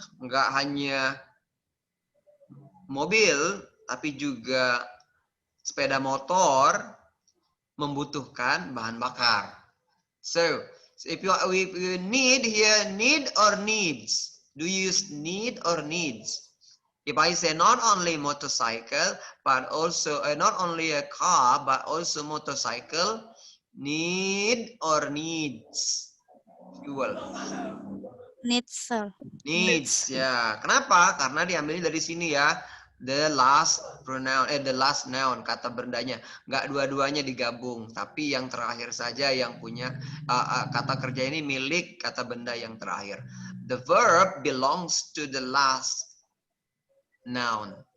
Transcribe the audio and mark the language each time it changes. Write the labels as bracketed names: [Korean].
[Indonesian] Enggak hanya mobil, tapi juga sepeda motor membutuhkan bahan bakar. [English] So if you need here, need or needs? Do you use need or needs? If I say not only motorcycle, but also not only a car, but also motorcycle, need or needs fuel? Needs, sir. [Indonesian] Needs, ya. Kenapa? Karena diambil dari sini ya. [English] The last pronoun, the last noun, [Indonesian] kata bendanya. Nggak dua-duanya digabung, tapi yang terakhir saja yang punya kata kerja ini milik kata benda yang terakhir. [English] The verb belongs to the last noun.